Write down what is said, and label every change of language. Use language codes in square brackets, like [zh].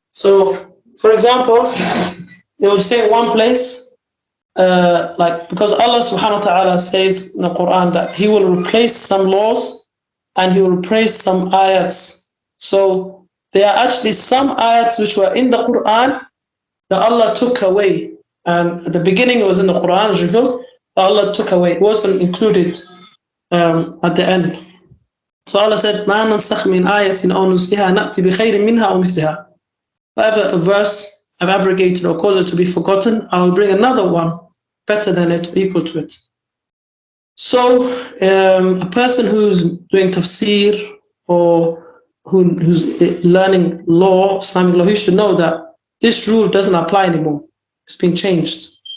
[en] So, for example, it would say in one place, like because Allah subhanahu wa ta'ala says in the Quran that He will replace some laws and He will replace some ayats. So there are actually some ayats which were in the Quran that Allah took away And at the beginning, it was in the Quran, it was revealed, but Allah took away. It wasn't included at the end. [ar] So Allah said, مَا نَنْسَخْ مِنْ آيَةٍ أَوْ نُنْسِهَا نَأْتِ بِخَيْرٍ مِنْهَا أَوْ مِثْلِهَا. [en] Whatever a verse I've abrogated or caused it to be forgotten, I will bring another one better than it or equal to it. So a person who's doing tafsir or who's learning law, Islamic law, he should know that this rule doesn't apply anymore. It's been changed.